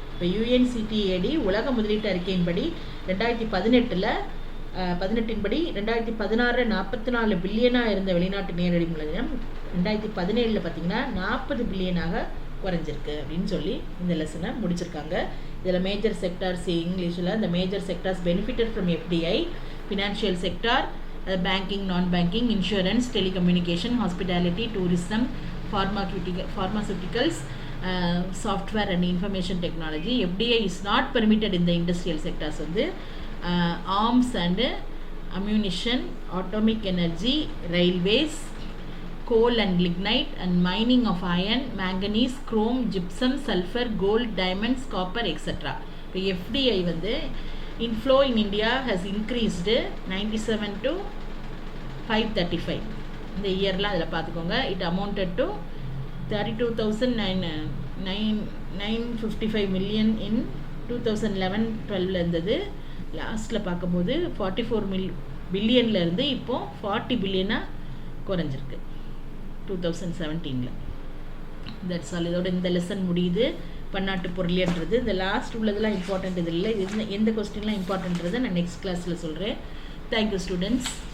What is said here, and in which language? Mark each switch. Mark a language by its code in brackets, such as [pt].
[ta] இப்போ UNCTAD உலக முதலீட்டு அறிக்கையின்படி 2018 படி 2016 44 பில்லியனாக இருந்த வெளிநாட்டு நேரடி மூலதனம் 2017 பார்த்தீங்கன்னா 40 பில்லியனாக குறைஞ்சிருக்கு அப்படின்னு சொல்லி இந்த லெசனை முடிச்சிருக்காங்க. இதில் [en] major sectors [ta] இங்கிலீஷில் இந்த [en] Major sectors benefitted from FDI, financial sector, banking, non banking, insurance, telecommunication, hospitality, tourism, pharmaceuticals, software and information technology. FDI is not permitted இந்த industrial sectors வந்து arms and ammunition, atomic energy, railways, coal and lignite and mining of iron, manganese, chrome, gypsum, sulfur, gold, diamonds, copper, etc. [ta] இப்போ [en] FDI வந்து inflow in India has increased 97 to 535 [ta] இந்த இயர்லாம் அதில் பார்த்துக்கோங்க. [en] it amounted to 32,955 million in 2011-12 [ta] இருந்தது. லாஸ்ட்டில் பார்க்கும்போது 44 பில்லியனில் இருந்து இப்போது 40 பில்லியனாக குறைஞ்சிருக்கு 2017. [en] That's all. [ta] இதோட இந்த லெசன் முடியுது. பன்னாட்டு பொருளியன்றது இந்த லாஸ்ட் உள்ளதெல்லாம் இம்பார்ட்டண்ட். இது இல்லை, எந்த கொஸ்டின்லாம் இம்பார்ட்டன்ட்றதை நான் நெக்ஸ்ட் கிளாஸில் சொல்கிறேன். [en] Thank you students.